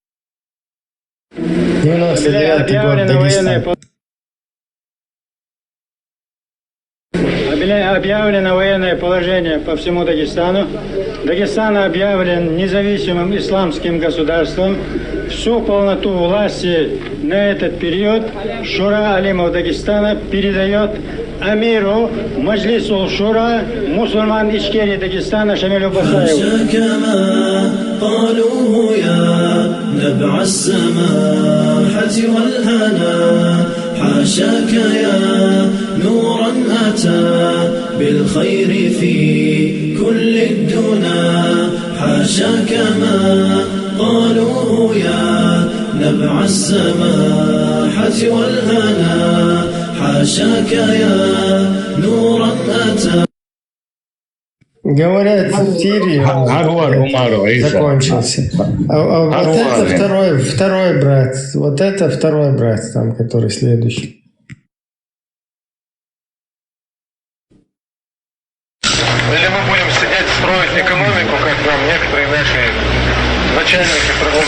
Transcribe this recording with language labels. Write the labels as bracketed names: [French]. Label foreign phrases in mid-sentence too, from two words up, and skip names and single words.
[Russian] 99-й год, Дагестан. Объявлено военное положение по всему Дагестану. Дагестан объявлен независимым исламским государством. Всю полноту власти на этот период Шура Алимов Дагестана передает Амиру Маджлисул Шура, мусульман Ичкерии Дагестана Шамилю Басаеву. [Arabic] حاشاك يا نورا أتى بالخير في كل الدنا حاشاك ما قالوه يا نبع السماحة والهنا حاشاك يا نورا أتى. [Russian] Говорят, в Сирии закончился. Вот это второй брат. Вот это второй брат, там, который следующий. Или мы будем сидеть, строить экономику, как нам некоторые наши начальники предлагают.